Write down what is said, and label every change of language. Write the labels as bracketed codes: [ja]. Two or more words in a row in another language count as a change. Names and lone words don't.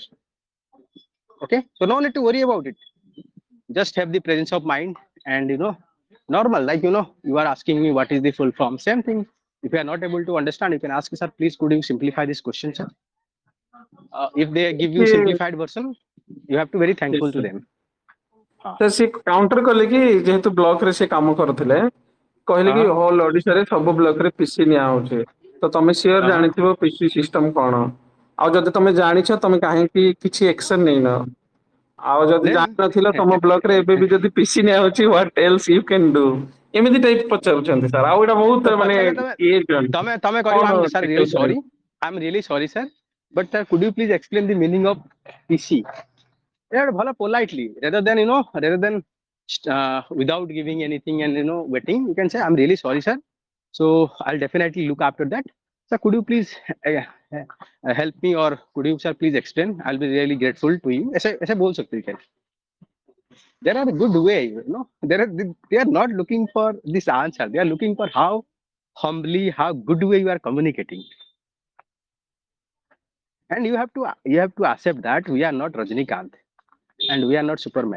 [en] Okay, so no need to worry about it. Just have the presence of mind and normal, like you are asking me what is the full form. Same thing. If you are not able to understand, you can ask, sir, please could you simplify this question, sir? If they give you Okay. simplified version, you have to be very thankful Yes, to sir. them. [or] ତ ସେ କାଉଣ୍ଟର କଲେ କି ଯେହେତୁ ବ୍ଲକ ରେ ସେ କାମ କରୁଥିଲେ କହିଲେ କି ହୋଲ ଓଡିଶାରେ ସବୁ ବ୍ଲକ ରେ ପିସି ନିଆ ହଉଛି ତ ତମେ ସିଓର ଜାଣିଥିବ [en] PC system [or] କଣ ଆଉ ଯଦି ତମେ ଜାଣିଛ ତମେ କାହିଁକି କିଛି ଏକ୍ସନ ନେଇନ ଆଉ ଯଦି [en] Then [or] ଜାଣିନଥିଲ ତମ ବ୍ଲକ ରେ ଏବେ ବି ଯଦି ପିସି ନିଆ ହଉଛି [en] what else you can do [or] ଏମିତି ଟାଇପ ପଚାରୁଛନ୍ତି ସାର୍ ଆଉ ଏଇଟା ବହୁତ ମାନେ ଇଏ ତମେ କରିବ, କଣ [en] sir, really sorry. I'm really sorry, sir. But sir, could you please explain the meaning of PC? Yeah, politely, rather than without giving anything and waiting, you can say, I'm really sorry, sir. So I'll definitely look after that. Sir, could you please help me, or could you, sir, please explain? I'll be really grateful to you. [hi] ऐसे बोल सकते हो क्या? [en] There are a good way, they are not looking for this answer. They are looking for how humbly, how good way you are communicating. And you have to accept that we are not Rajnikant and we are not Superman.